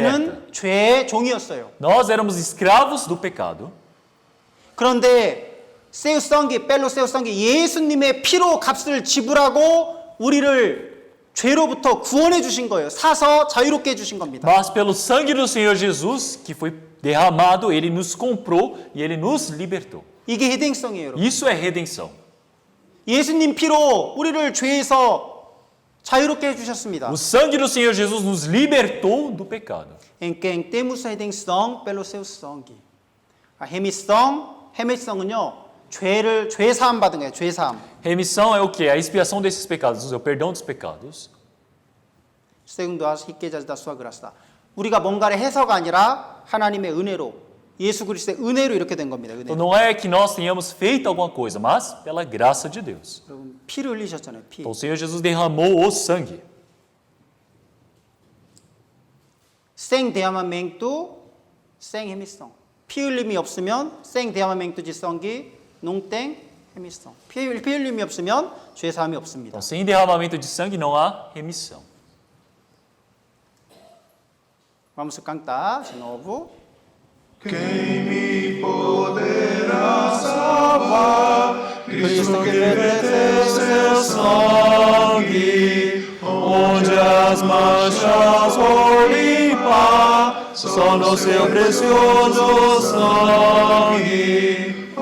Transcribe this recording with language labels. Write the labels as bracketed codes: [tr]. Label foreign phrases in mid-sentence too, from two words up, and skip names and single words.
[ko] 우리는 죄의 종이었어요. [pt] Nós éramos escravos do pecado. [ko] 그런데 세우성기, 뺄로 세우성기 예수님의 피로 값을 지불하고 우리를 죄로부터 구원해 주신 거예요. 사서 자유롭게 해 주신 겁니다. [pt] Mas pelo sangue do Senhor Jesus, que foi derramado, ele nos comprou e ele nos libertou. [ko] 이게 해당성이에요, 여러분. [pt] Isso é redenção. [ko] 예수님 피로 우리를 죄에서 자유롭게 해주셨습니다. [pt] O sangue do Senhor Jesus nos libertou do pecado. Em quem temos a redenção pelo seu sangue. [ko] remissã은요, 죄 사함 받은 거예요. 죄 사함. [pt] Remissão é o quê? A expiação desses pecados, o perdão dos pecados. segundo as riquezas da sua graça. [ko] 우리가 뭔가를 해서가 아니라 하나님의 은혜로, 예수 그리스도의 은혜로 이렇게 된 겁니다. 은혜. [pt] Então não é que nós tenhamos feito alguma coisa, mas pela graça de Deus. [ko] 여러분 피를 흘리셨잖아요. 피. [pt] Então o Senhor Jesus derramou o sangue. sem derramamento, sem remissão. [ko] 피 흘림이 없으면 [pt] sem derramamento de sangue, não tem remissão. [ko] 피 흘림이 없으면 죄 사함이 없습니다. [pt] Então, sem derramamento de sangue não há remissão. Vamos cantar de novo. Cristo que verteu seu sangue, onde as manchas vou limpar, só no seu precioso sangue.